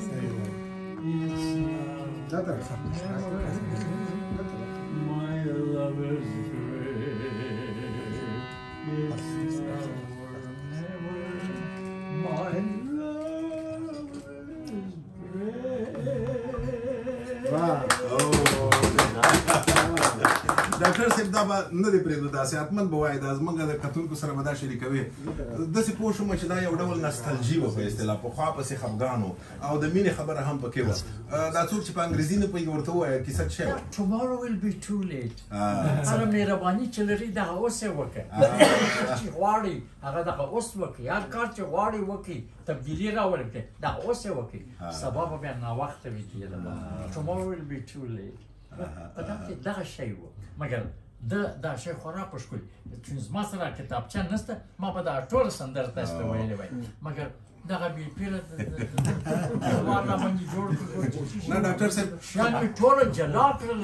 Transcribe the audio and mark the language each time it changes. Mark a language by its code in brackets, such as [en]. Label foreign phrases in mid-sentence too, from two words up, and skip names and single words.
[en] It's now or never. My love is great. It's now or never. My love is great. [ps] ډاکټر صاحب دا به نه دی پرېږدو داسې حتمن به وایي دا زموږ د کتونکو سره به دا شریکوي داسې پوه شوم چې دا یو ډول نستلجي وه په اصطلاح پخوا پسې خفګان و او د مینې خبره هم پکې وه دا څوک چې په انګریزي نه پوهېږي ورته ووایه کیسه څه وه [en] Tomorrow will be too late. [ps] هغه مهرباني چې لري دغه اوس یې وکړه چې غواړي هغه دغه اوس وکړي هر کار چې غواړي وکړي تبدیلي راولي کړي دغه اوس یې وکړي سبا به بیا ناوخته وي کېدله [en] Tomorrow will be too late. [ps] په دغه کې دغه شی و مګر دا شی خورا په ښکلي چې زما سره کتابچه نشته ما به دغه ټوله سندره تاسو ته ویلې وای مګر دغه بې پیله وار راباندې جوړ کړو نه ډاکټر صاحب شیان مې ټوله جلا کړل